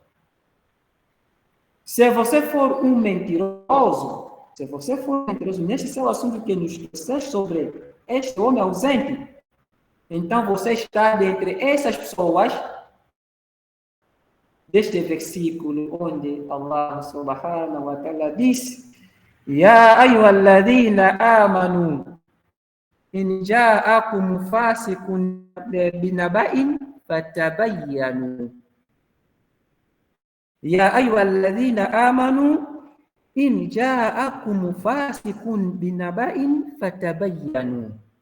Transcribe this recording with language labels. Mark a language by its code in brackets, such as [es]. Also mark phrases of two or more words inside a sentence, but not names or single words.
[pt] Se você for um mentiroso, nesse seu assunto que nos trouxe sobre este homem ausente, então você está dentre essas pessoas deste versículo onde Allah [ar] سبحانه وتعالى [pt] diz: [ar] يا أيها الذين آمنوا إن جاءكم فاسق بنبإ فتبينوا. يا أيها الذين آمنوا إن جاءكم فاسق بنبإ فتبينوا.